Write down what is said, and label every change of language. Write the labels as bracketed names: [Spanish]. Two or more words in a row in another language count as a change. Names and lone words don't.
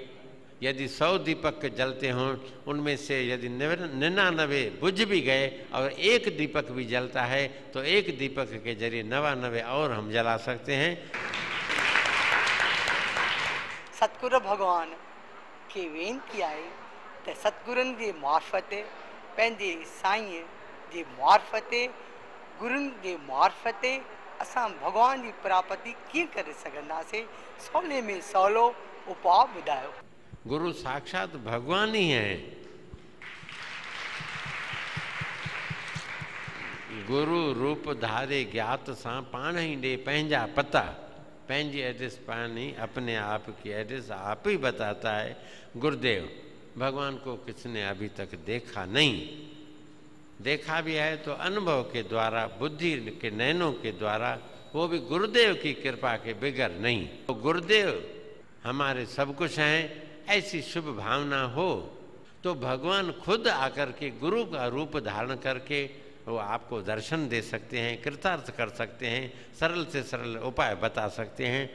[Hindi] यदि 100 दीपक जलते हों, उनमें से यदि 99 बुझ भी गए और एक दीपक भी जलता है तो एक दीपक के जरिए 99 और हम जला सकते हैं। [Sindhi] सतगुरु भगवान की वेनती आहे त सतगुरुनि जे मार्फत, पंहिंजे साईं जे मार्फत, गुरुनि जे मार्फत असां भगवान जी प्राप्ति कीअं करे सघंदासीं? सवले में सवलो उपाउ ॿुधायो। [Hindi] गुरु साक्षात भगवान ही हैं। [Sindhi] गुरु रूप धारे ज्ञात सां पाण ही दे पंहिंजा पता, पंहिंजी एड्रेस [Hindi] पाण ही अपने आप की एड्रेस आप ही बताता है। गुरुदेव भगवान को किसने अभी तक देखा नहीं, देखा भी है तो अनुभव के द्वारा, बुद्धि के नैनों के द्वारा, वो भी गुरुदेव की कृपा के बगैर नहीं। तो गुरुदेव हमारे सब कुछ हैं, ऐसी शुभ भावना हो तो भगवान खुद आकर के गुरु का रूप धारण करके वो आपको दर्शन दे सकते हैं, कृतार्थ कर सकते हैं, सरल से सरल उपाय बता सकते हैं।